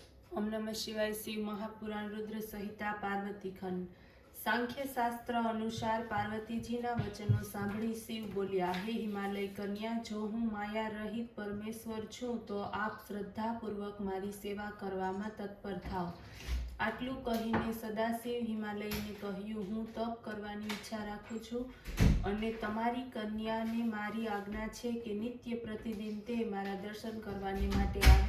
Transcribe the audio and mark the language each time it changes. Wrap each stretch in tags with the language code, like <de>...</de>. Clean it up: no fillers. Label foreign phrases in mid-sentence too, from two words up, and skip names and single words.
<sa>ओम नमः शिवाय। शिव महापुराण रुद्र संहिता पार्वती खंड।</sa> <gu>સાંખ્ય શાસ્ત્ર અનુસાર પાર્વતીજીના વચનો સાંભળી શિવ બોલ્યા, હે હિમાલય કન્યા, जो હું માયા રહિત પરમેશ્વર છું તો આપ શ્રદ્ધાપૂર્વક મારી સેવા કરવામાં તત્પર થાઓ। આટલું કહીને સદાશિવ હિમાલયને કહ્યું, હું તપ કરવાની ઈચ્છા રાખું છું અને તમારી કન્યાને મારી આજ્ઞા છે કે નિત્ય પ્રતિદિન તે મારા દર્શન કરવાને માટે આવે।</gu>